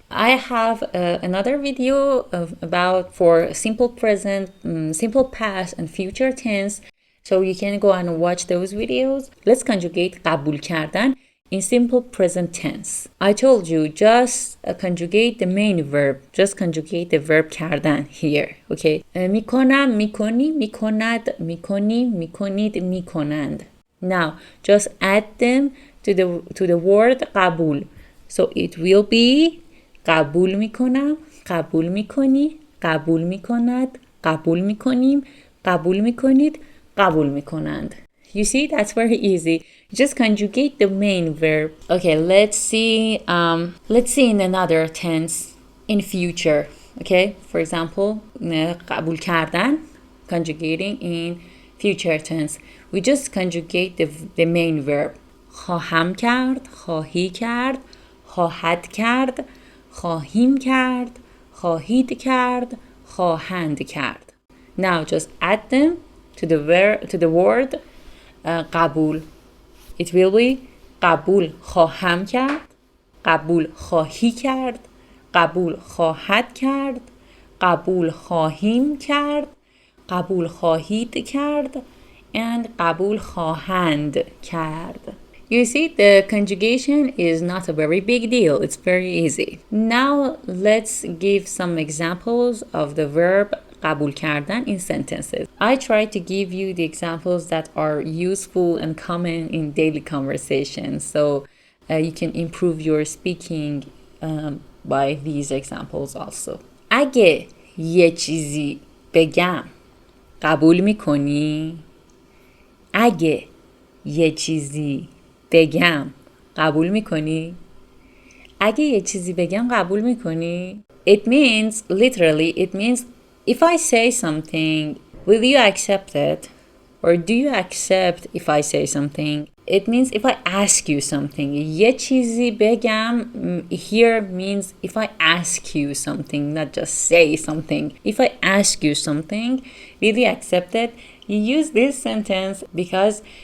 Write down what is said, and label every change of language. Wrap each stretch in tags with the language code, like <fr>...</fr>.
<en>I have another video for simple present, simple past, and future tense. So you can go and watch those videos. Let's conjugate قبول کردن in simple present tense. I told you, just conjugate the main verb. Just conjugate the verb کردن here. Okay.</en> <fa>میکنم، میکنی، میکند، میکنی، میکنید، میکنند.</fa> <en>Now, just add them to the word قبول. So it will be</en> <fa>قبول میکنم، قبول میکنی، قبول میکند، قبول میکنیم، قبول میکنید، قبول میکنند.</fa> <en>You see, that's very easy. Just conjugate the main verb. Okay, let's see in another tense in future. Okay, for example, قبول کردن, conjugating in future tense. We just conjugate the main verb.</en> <fa>خواهم کرد، خواهی کرد، خواهد کرد، خواهیم کرد، خواهید کرد، خواهند کرد.</fa> <en>Now just add them to the word قبول. It will be</en> <fa>قبول خواهم کرد، قبول خواهی کرد، قبول خواهد کرد، قبول خواهیم کرد، قبول خواهید کرد، and قبول خواهند کرد.</fa> <en>You see, the conjugation is not a very big deal. It's very easy. Now, let's give some examples of the verb قبول کردن in sentences. I try to give you the examples that are useful and common in daily conversation. So, you can improve your speaking by these examples also.</en> <fa>اگه یه چیزی بگم قبول میکنی؟ اگه یه چیزی بگم قبول میکنی؟ اگه یه چیزی بگم قبول میکنی؟</fa> <en>It means, literally, it means if I say something, will you accept it? Or do you accept if I say something? It means if I ask you something. یه چیزی بگم here means if I ask you something, not just say something. If I ask you something, will you accept it? You use this sentence because</en>